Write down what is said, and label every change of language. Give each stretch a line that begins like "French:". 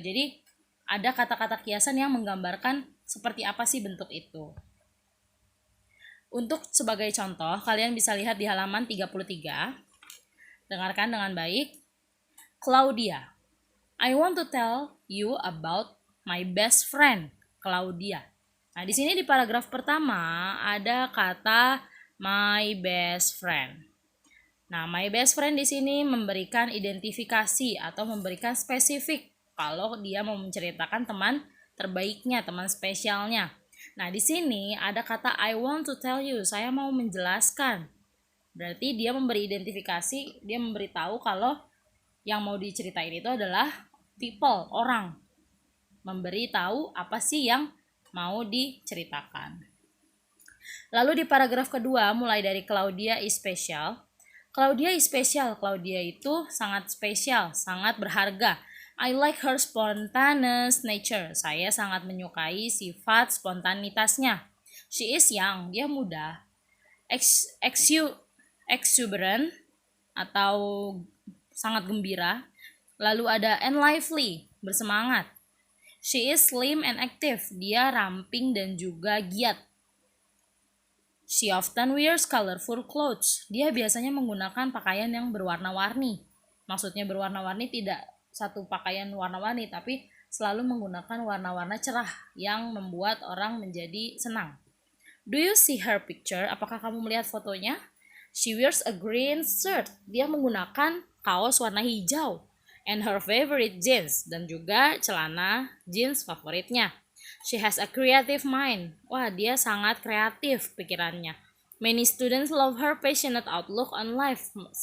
Indonesian: Jadi ada kata-kata kiasan yang menggambarkan seperti apa sih bentuk itu. Untuk sebagai contoh, kalian bisa lihat di halaman 33. Dengarkan dengan baik.
English: Claudia, I want to tell you about my best friend, Claudia.
Indonesian: Nah, di sini di paragraf pertama ada kata
English: my best friend.
Indonesian: Nah,
English: my best friend
Indonesian: di sini memberikan identifikasi atau memberikan spesifik kalau dia mau menceritakan teman terbaiknya, teman spesialnya. Nah, di sini ada kata
English: I want to tell you,
Indonesian: saya mau menjelaskan. Berarti dia memberi identifikasi, dia memberitahu kalau yang mau diceritain itu adalah people, orang. Memberi tahu apa sih yang mau diceritakan. Lalu di paragraf kedua, mulai dari
English: Claudia is special. Claudia is special.
Indonesian: Claudia itu sangat spesial, sangat berharga.
English: I like her spontaneous nature.
Indonesian: Saya sangat menyukai sifat spontanitasnya.
English: She is young.
Indonesian: Dia muda. Exuberant atau sangat gembira. Lalu ada
English: and lively,
Indonesian: bersemangat.
English: She is slim and active.
Indonesian: Dia ramping dan juga giat.
English: She often wears colorful clothes.
Indonesian: Dia biasanya menggunakan pakaian yang berwarna-warni. Maksudnya berwarna-warni tidak satu pakaian warna-warni, tapi selalu menggunakan warna-warna cerah yang membuat orang menjadi senang.
English: Do you see her picture?
Indonesian: Apakah kamu melihat fotonya?
English: She wears a green shirt.
Indonesian: Dia menggunakan kaos warna hijau.
English: And her favorite jeans,
Indonesian: dan juga celana jeans favoritnya.
English: She has a creative mind.
Indonesian: Wah, dia sangat kreatif pikirannya.
English: Many students love her passionate outlook on life.